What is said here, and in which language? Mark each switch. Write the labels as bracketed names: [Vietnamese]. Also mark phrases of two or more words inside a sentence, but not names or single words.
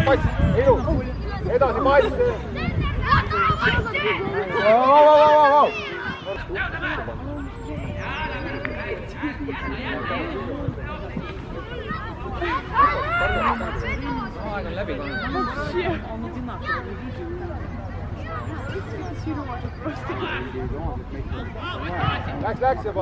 [Estonian] Pass, ilus. Edasi pass. Vau. Aeg on läbi. [Russian] Вообще, он одинаковый. [Estonian] Läks juba.